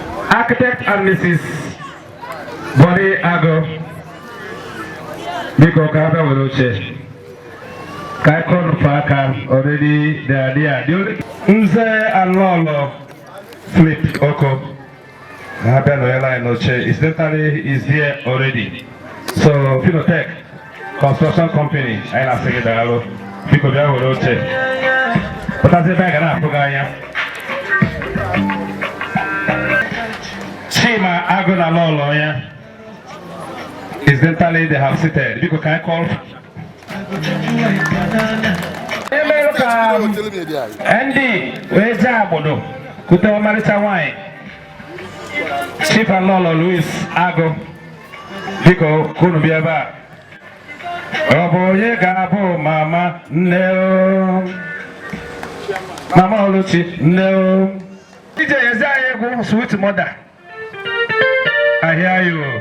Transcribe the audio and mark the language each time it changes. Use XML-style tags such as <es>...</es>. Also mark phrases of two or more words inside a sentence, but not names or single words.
<en>Architect and Mrs. Bode Ago.</en> <ig>Biko, ka ha bịa were oche. Ka anyị kụọ nnukwu aka,</ig> <en>already they are there. The only, Nze and Lolo Flip Oko.</en> <ig>Ha bịa nọnyere anyị n'oche.</ig> <en>Incidentally, is here already. So, Finotech Construction Company,</en> <ig>anyị na-asị gị daalụ. Biko, bịa were oche. Pụtazie ebe anyị ga na-afụ gị anya. Chima Agụ na Lolo ya.</ig> <en>Incidentally, they have seated.</en> <ig>Biko,</ig> <en>can I call</en> <ig>Onye mere ka, um, N D wee jee Agbodo, kute ọmarịcha nwaanyị. Chief and Lolo Louis Agụ, biko, ka unu bịa ebe a. Ọ bụ onye ga-abụ mama nne o? Mama Oluchi nne o. D J ezi anyị egwu</ig> <en>Sweet Mother. I hear you.</en>